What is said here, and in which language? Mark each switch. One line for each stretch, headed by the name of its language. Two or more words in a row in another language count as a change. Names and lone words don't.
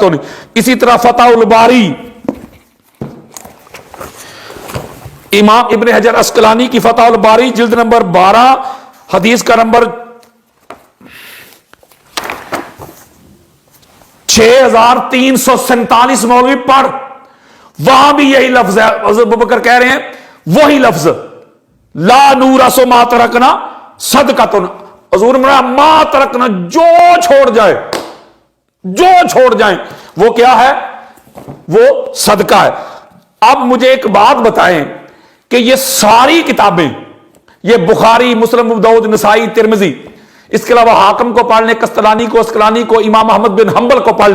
Urdu: اسی طرح فتح الباری امام ابن حجر اسقلانی کی فتح الباری جلد نمبر 12 حدیث کا نمبر 6347، مولوی پڑھ، وہاں بھی یہی لفظ ہے، حضرت ابوبکر کہہ رہے ہیں وہی لفظ
Arabic: لا نورث ما تركنا صدقة,
Urdu: हजूर
Arabic: ما تركنا,
Urdu: جو چھوڑ جائے، جو چھوڑ جائے وہ کیا ہے، وہ صدقہ ہے. اب مجھے ایک بات بتائیں کہ یہ ساری کتابیں، یہ بخاری، مسلم، ابو داؤد، نسائی، ترمذی، اس کے علاوہ حاکم کو پڑھ لے، قسطلانی کو، عسقلانی کو، امام احمد بن حنبل کو پڑھ لے.